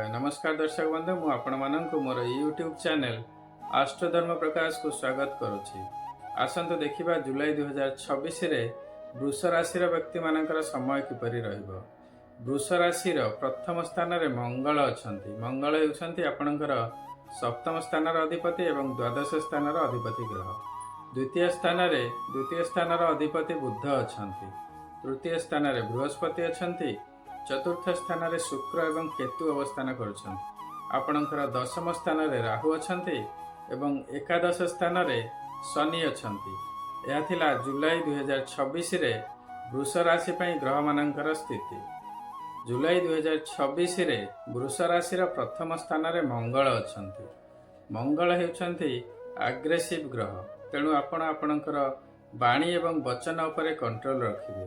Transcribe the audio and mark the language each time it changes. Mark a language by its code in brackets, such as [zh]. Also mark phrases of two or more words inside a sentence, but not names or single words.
[or] ନମସ୍କାର ଦର୍ଶକ ବନ୍ଧୁ, ମୁଁ ଆପଣ ମାନଙ୍କୁ ମୋର ୟୁଟ୍ୟୁବ ଚ୍ୟାନେଲ ଆଷ୍ଟଧର୍ମ ପ୍ରକାଶ କୁ ସ୍ୱାଗତ କରୁଛି। ଆସନ୍ତୁ ଦେଖିବା ଜୁଲାଇ 2026 ରେ ବୃଷ ରାଶି ବ୍ୟକ୍ତି ମାନଙ୍କର ସମୟ କିପରି ରହିବ। ବୃଷ ରାଶି ପ୍ରଥମ ସ୍ଥାନ ରେ ମଙ୍ଗଳ ଅଛନ୍ତି। ମଙ୍ଗଳ ହେଉଛନ୍ତି ଆପଣଙ୍କର ସପ୍ତମ ସ୍ଥାନ ଅଧିପତି ଏବଂ ଦ୍ୱାଦଶ ସ୍ଥାନ ଅଧିପତି ଗ୍ରହ। ଦ୍ୱିତୀୟ ସ୍ଥାନ ଅଧିପତି ବୁଧ ଅଛନ୍ତି। ତୃତୀୟ ସ୍ଥାନ ରେ ବୃହସ୍ପତି ଅଛନ୍ତି। ଚତୁର୍ଥ ସ୍ଥାନ ରେ ଶୁକ୍ର ଏବଂ କେତୁ ଅବସ୍ଥାନ କରୁଛନ୍ତି। ଆପଣଙ୍କର ଦଶମ ସ୍ଥାନ ରେ ରାହୁ ଅଛନ୍ତି ଏବଂ ଏକାଦଶ ସ୍ଥାନ ରେ ଶନି ଅଛନ୍ତି। ଏହା ଥିଲା ଜୁଲାଇ 2026 ରେ ବୃଷ ରାଶି ପାଇଁ ଗ୍ରହ ମାନଙ୍କର ସ୍ଥିତି। ଜୁଲାଇ 2026 ରେ ବୃଷ ରାଶି ପ୍ରଥମ ସ୍ଥାନ ରେ ମଙ୍ଗଳ ଅଛନ୍ତି। ମଙ୍ଗଳ ହେଉଛନ୍ତି ଆଗ୍ରେସିଭ ଗ୍ରହ, ତେଣୁ ଆପଣଙ୍କର ବାଣୀ ଏବଂ ବଚନ ଉପରେ କଣ୍ଟ୍ରୋଲ ରଖିବେ।